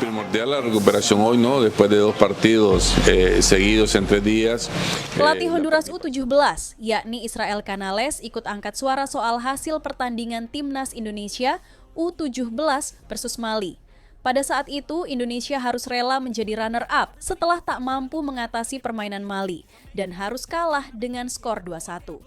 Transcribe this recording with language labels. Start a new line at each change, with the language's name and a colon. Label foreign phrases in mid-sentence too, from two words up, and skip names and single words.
Spanish: Ya la recuperación hoy, ¿no? Después de 2 partidos seguidos en 3 días.
Indonesian: Pelatih Honduras U17, yakni Israel Canales, ikut angkat suara soal hasil pertandingan Timnas Indonesia U17 versus Mali. Pada saat itu, Indonesia harus rela menjadi runner-up setelah tak mampu mengatasi permainan Mali dan harus kalah dengan skor 2-1.